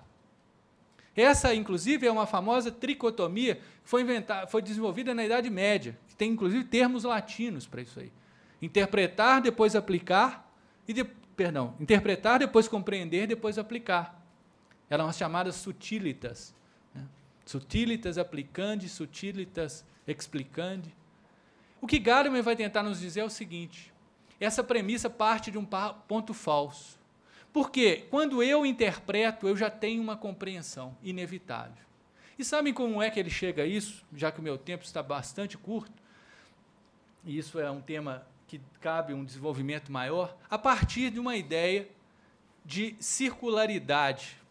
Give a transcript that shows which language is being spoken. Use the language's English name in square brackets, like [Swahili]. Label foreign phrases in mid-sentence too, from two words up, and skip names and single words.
[Portuguese] Essa, inclusive, é uma famosa tricotomia que foi desenvolvida na Idade Média, que tem, inclusive, termos latinos para isso aí. Interpretar, depois aplicar, interpretar, depois compreender, depois aplicar. Eram as chamadas subtilitas. Né? [Latin] Subtilitas applicandi, subtilitas explicandi. [Portuguese] O que Gadamer vai tentar nos dizer é o seguinte: essa premissa parte de um ponto falso. Porque quando eu interpreto, eu já tenho uma compreensão inevitável. E sabem como é que ele chega a isso? Já que o meu tempo está bastante curto, e isso é um tema que cabe um desenvolvimento maior, a partir de uma ideia de circularidade.